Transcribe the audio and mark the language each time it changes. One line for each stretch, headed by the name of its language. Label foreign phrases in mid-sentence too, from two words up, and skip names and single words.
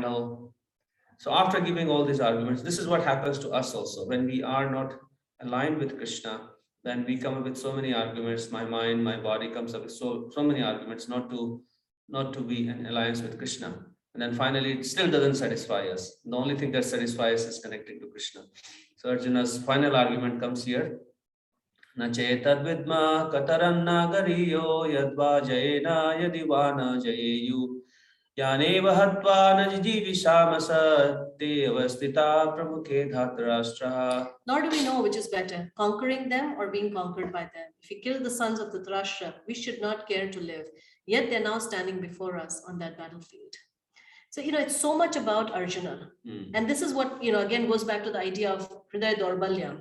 English: So after giving all these arguments, this is what happens to us also when we are not aligned with Krishna, then we come up with so many arguments. My mind, my body comes up with so many arguments not to be in alliance with Krishna. And then finally, it still doesn't satisfy us. The only thing that satisfies us is connecting to Krishna. So Arjuna's final argument comes here.
Sanskrit: न चैतद् विद्मः कतरन्नो गरीयो यद्वा जयेम यदि वा नो जयेयुः यानेव हत्वा न जिजीविषामस्तेऽवस्थिताः प्रमुखे धार्तराष्ट्राः.
English: Nor do we know which is better, conquering them or being conquered by them. If we kill the sons of Dhritarashtra, we should not care to live. Yet they're now standing before us on that battlefield. So, it's so much about Arjuna. And this is what, again, goes back to the idea of
Sanskrit: हृदय दौर्बल्य.